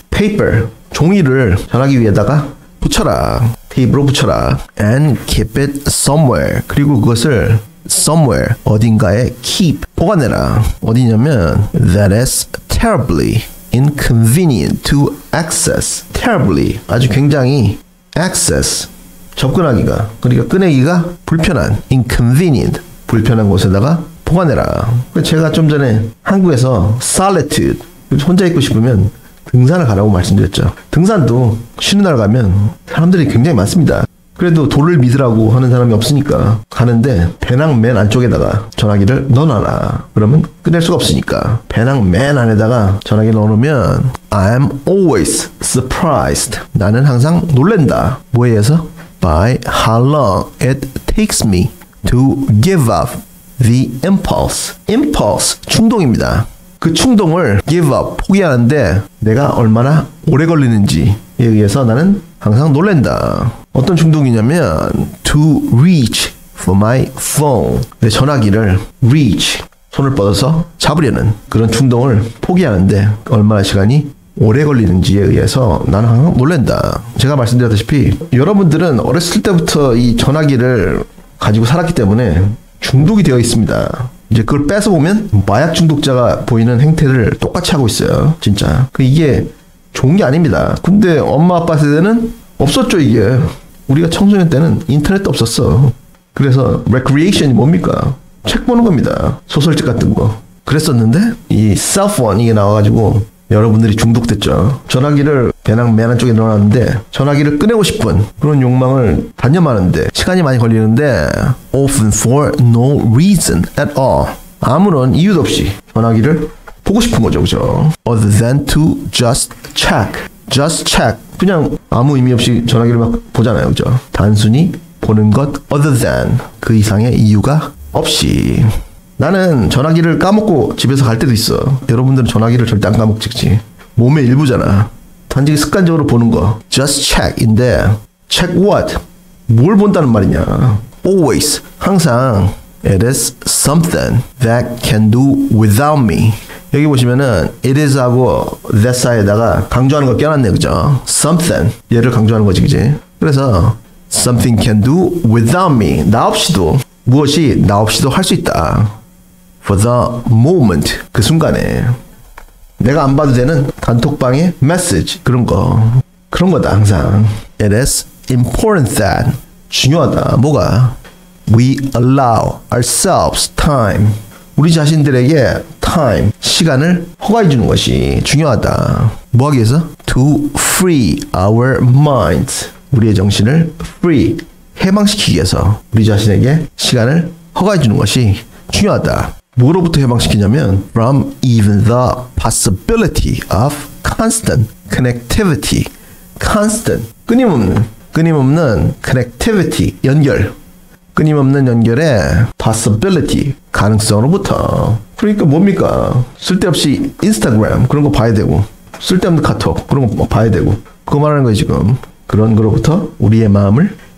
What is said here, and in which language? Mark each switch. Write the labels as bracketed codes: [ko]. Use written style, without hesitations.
[ko] paper 종이를 전화기 위에다가 붙여라. 테이프로 붙여라. [en] and keep it somewhere. [ko] 그리고 그것을 somewhere 어딘가에 keep 보관해라. 어디냐면 [en] that is terribly inconvenient to access. [ko] terribly 아주 굉장히 access 접근하기가 그러니까 꺼내기가 불편한 inconvenient 불편한 곳에다가 보관해라. 제가 좀 전에 한국에서 solitude 혼자 있고 싶으면 등산을 가라고 말씀드렸죠. 등산도 쉬는 날 가면 사람들이 굉장히 많습니다. 그래도 도를 믿으라고 하는 사람이 없으니까 가는데 배낭 맨 안쪽에다가 전화기를 넣어놔라. 그러면 꺼낼 수가 없으니까 배낭 맨 안에다가 전화기를 넣어놓으면 [en] I'm always surprised. [ko] 나는 항상 놀랜다. 뭐에 의해서? [en] By how long it takes me to give up the impulse. [ko] impulse 충동입니다. 그 충동을 give up 포기하는데 내가 얼마나 오래 걸리는지에 의해서 나는 항상 놀랜다. 어떤 충동이냐면 [en] to reach for my phone. [ko] 내 전화기를 reach 손을 뻗어서 잡으려는 그런 충동을 포기하는데 얼마나 시간이 오래 걸리는지에 의해서 나는 항상 놀랜다. 제가 말씀드렸다시피 여러분들은 어렸을 때부터 이 전화기를 가지고 살았기 때문에 중독이 되어 있습니다. 이제 그걸 뺏어보면 마약 중독자가 보이는 행태를 똑같이 하고 있어요. 진짜. 이게 좋은 게 아닙니다. 근데 엄마 아빠 세대는 없었죠. 이게 우리가 청소년 때는 인터넷도 없었어. 그래서 recreation이 뭡니까? 책 보는 겁니다. 소설책 같은 거. 그랬었는데 이 셀폰 이게 나와가지고 여러분들이 중독됐죠. 전화기를 배낭 맨 안쪽에 넣어놨는데 전화기를 꺼내고 싶은 그런 욕망을 단념하는데 시간이 많이 걸리는데 [en] often for no reason at all. [ko] 아무런 이유도 없이 전화기를 보고 싶은 거죠. 그죠? [en] other than to just check. just check. [ko] 그냥 아무 의미 없이 전화기를 막 보잖아요. 그죠? 단순히 보는 것 other than 그 이상의 이유가 없이. 나는 전화기를 까먹고 집에서 갈 때도 있어. 여러분들은 전화기를 절대 안 까먹지. 몸의 일부잖아. 단지 습관적으로 보는 거. [en] just check인데 check what? [ko] 뭘 본다는 말이냐. [en] always 항상 it is something that can do without me. [ko] 여기 보시면은 it is 하고 that 사이에다가 강조하는 거 껴놨네. 그죠? something 얘를 강조하는 거지. 그지? 그래서 [en] something can do without me. [ko] 나 없이도 무엇이 나 없이도 할 수 있다. [en] for the moment [ko] 그 순간에 내가 안 봐도 되는 단톡방의 메시지 그런 거다 항상. [en] It is important that [ko] 중요하다. 뭐가? [en] We allow ourselves time. [ko] 우리 자신들에게 time 시간을 허가해 주는 것이 중요하다. 뭐 하기 위해서? [en] To free our minds. [ko] 우리의 정신을 free 해방시키기 위해서 우리 자신에게 시간을 허가해 주는 것이 중요하다. 뭐로부터 해방시키냐면 [en] from even the possibility of constant connectivity. [ko] constant 끊임없는 connectivity 연결. 끊임없는 연결의 possibility 가능성으로부터. 그러니까 뭡니까? 쓸데없이 인스타그램 그런 거 봐야 되고 쓸데없는 카톡 그런 거 봐야 되고 그거 말하는 거예요 지금. 그런 거로부터 우리의 마음을